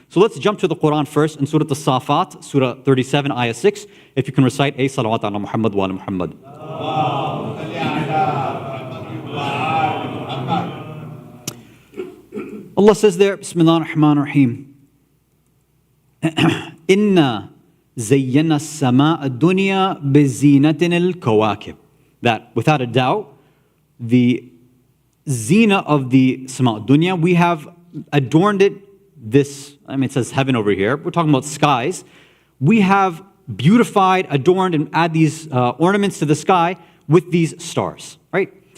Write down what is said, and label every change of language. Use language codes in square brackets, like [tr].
[en] So let's jump to the Quran first in Surah As-Safat, Surah 37, Ayah 6. If you can recite a [ar] salawat ala Muhammad wa ala Muhammad. [en] Allah says there, [ar] Bismillah ar-Rahman ar-Rahim. Inna زينا السماء الدنيا بزينة الكواكب. [en] That without a doubt, the zina of the sama dunya, we have adorned it, it says heaven over here, we're talking about skies. We have beautified, adorned, and add these ornaments to the sky with these stars, right?